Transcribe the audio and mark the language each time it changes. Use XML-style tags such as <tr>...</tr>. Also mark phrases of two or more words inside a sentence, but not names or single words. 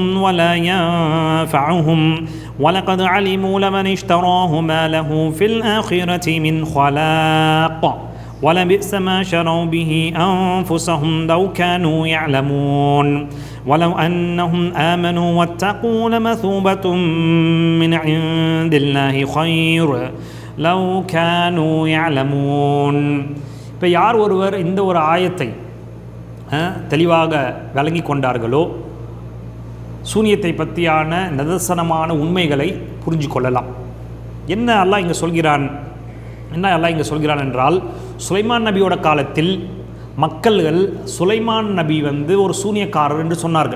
<ar>ولا ينفعهم ولقد علموا لمن اشتراه ما له في الآخرة من خلاق ولبئس ما شروا به أنفسهم لو كانوا يعلمون ولو أنهم آمنوا واتقوا لمثوبة من عند الله خير لو كانوا يعلمون.</ar> <ta>இப்போ யார் ஒருவர் இந்த ஒரு ஆயத்தை தெளிவாக விளங்கி கொண்டார்களோ சூனியத்தை பற்றியான நிதர்சனமான உண்மைகளை புரிஞ்சு கொள்ளலாம். என்ன அல்லாஹ் இங்கே சொல்கிறான் என்றால், சுலைமான் நபியோட காலத்தில் மக்கள்கள் சுலைமான் நபி ஒரு சூனியக்காரர் என்று சொன்னார்கள்.</ta>